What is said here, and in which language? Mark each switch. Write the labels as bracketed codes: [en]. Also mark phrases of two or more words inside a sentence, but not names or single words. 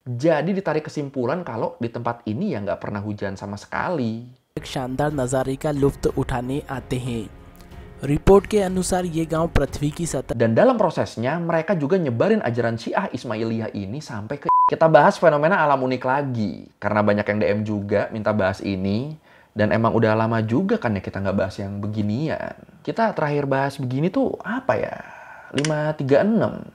[id] Jadi ditarik kesimpulan kalau di tempat ini ya nggak pernah hujan sama sekali. [hi] एक शानदार नज़ारे का लुत्फ़ उठाने आते हैं। रिपोर्ट के अनुसार ये गांव पृथ्वी की सतह [id] Dan dalam prosesnya mereka juga nyebarin ajaran Syiah Ismailiyah ini sampai ke... Kita bahas fenomena alam unik lagi. Karena banyak yang DM juga minta bahas ini. Dan emang udah lama juga kan ya kita nggak bahas yang beginian. Kita terakhir bahas begini tuh apa ya? 536.